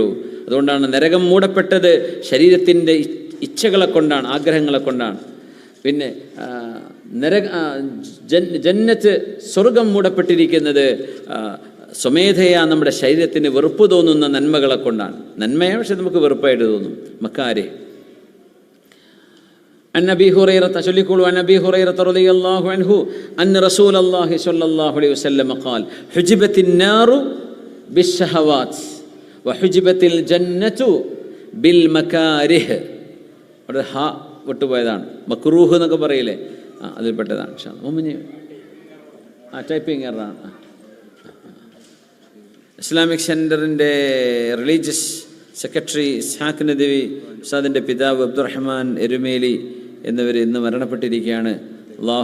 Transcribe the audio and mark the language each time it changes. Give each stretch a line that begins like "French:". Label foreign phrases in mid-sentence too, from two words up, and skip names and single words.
Malayalam: അതുകൊണ്ടാണ് നരകം മൂടപ്പെട്ടത് ശരീരത്തിൻ്റെ ഇച്ഛകളെ കൊണ്ടാണ്, ആഗ്രഹങ്ങളെ കൊണ്ടാണ്. പിന്നെ ജന്നത്ത്, സ്വർഗം മൂടപ്പെട്ടിരിക്കുന്നത് സ്വമേധയാ നമ്മുടെ ശരീരത്തിന് വെറുപ്പ് തോന്നുന്ന നന്മകളെ കൊണ്ടാണ്. നന്മയാണ്, പക്ഷെ നമുക്ക് വെറുപ്പായിട്ട് തോന്നും.
Arabic: മക്കാരെ عن أبي هريرة شليكول عن أبي هريرة رضي الله عنه أن رسول الله صلى الله عليه وسلم قال حجبت النار بالشهوات وحجبت الجنة بالمكاره.
Malayalam: ഒരു ഹാ വിട്ടുപോയതാണ്, മക്രൂഹ് എന്നൊക്കെ പറയില്ലേ, അതിൽപ്പെട്ടതാണ്.
English: typing error ആണ്.
Malayalam: ഇസ്ലാമിക് സെൻറ്ററിൻ്റെ
English: religious secretary
Malayalam: ഇസ്ഹാഖ് നദവി ഉസ്താദിൻ്റെ പിതാവ് അബ്ദുറഹ്മാൻ എരുമേലി എന്നിവർ ഇന്ന് മരണപ്പെട്ടിരിക്കുകയാണ്.